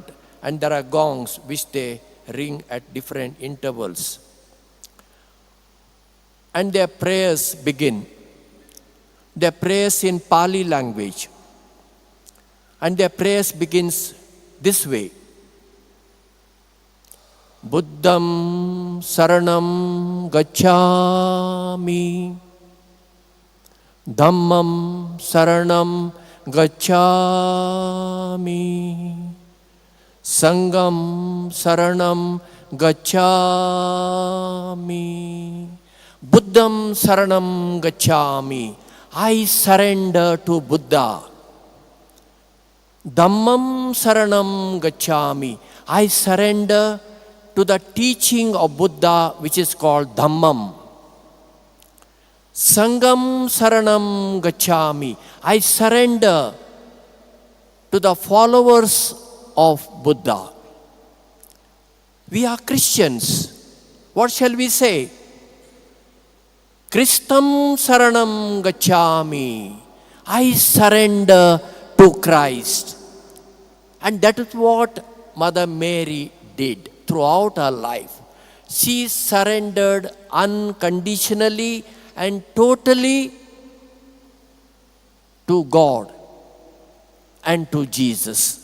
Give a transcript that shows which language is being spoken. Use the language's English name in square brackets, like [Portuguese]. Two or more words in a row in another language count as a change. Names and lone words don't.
[English] And there are gongs which they ring at different intervals. And their prayers begin. Their prayers in Pali language. And their prayers begins this way. [Pali] Buddham saranam gacchami. Dhammam saranam gacchami. Sangam saranam gacchami. Buddham saranam gacchami. [English] I surrender to Buddha. [Pali] Dhammam saranam gacchami. [English] I surrender to the teaching of Buddha, which is called Dhammam. [Pali] Sangam saranam gacchami. [English] I surrender to the followers of Buddha. We are Christians. What shall we say? [Pali] Christam saranam gacchami. [English] I surrender to Christ. And that is what Mother Mary did throughout her life. She surrendered unconditionally and totally to God and to Jesus.